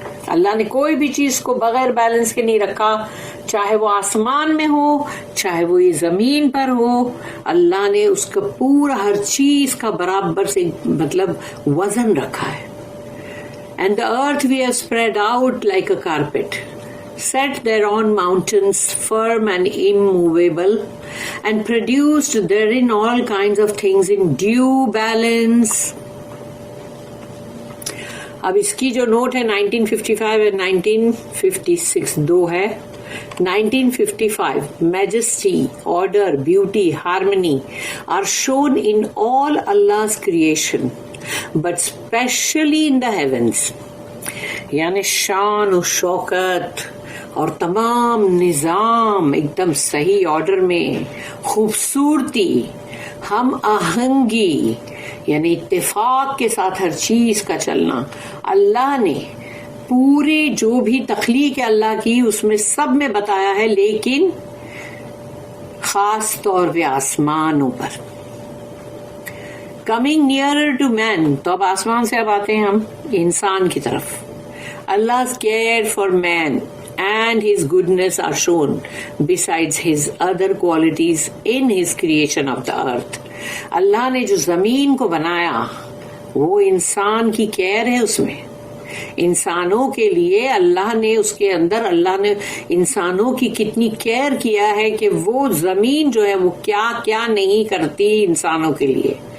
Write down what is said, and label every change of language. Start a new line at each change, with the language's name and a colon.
Urdu: اللہ نے کوئی بھی چیز کو بغیر بیلنس کے نہیں رکھا, چاہے وہ آسمان میں ہو چاہے وہ یہ زمین پر ہو. اللہ نے اس کا پورا ہر چیز کا برابر سے مطلب وزن رکھا ہے.
English: And the earth we have spread out like a carpet, set thereon mountains firm and immovable, and produced therein all kinds of things in due balance.
Urdu: اب اس کی جو نوٹ ہے 1955 اور 1956 دو ہے.
English: 1955 majesty, order, beauty, harmony are shown in all Allah's creation, but specially in the heavens.
Urdu: یعنی شان و شوکت اور تمام نظام ایک دم صحیح آرڈر میں, خوبصورتی, ہم آہنگی یعنی اتفاق کے ساتھ ہر چیز کا چلنا. اللہ نے پورے جو بھی تخلیق ہے اللہ کی اس میں سب میں بتایا ہے, لیکن خاص طور پہ آسمانوں پر.
English: coming nearer to man,
Urdu: تو اب آسمان سے اب آتے ہیں ہم انسان کی طرف.
English: Allah's care for man and his goodness are shown besides his other qualities in his creation of the earth.
Urdu: اللہ نے جو زمین کو بنایا وہ انسان کی کیئر ہے, اس میں انسانوں کے لیے اللہ نے اس کے اندر اللہ نے انسانوں کی کتنی کیئر کیا ہے کہ وہ زمین جو ہے وہ کیا کیا نہیں کرتی انسانوں کے لیے.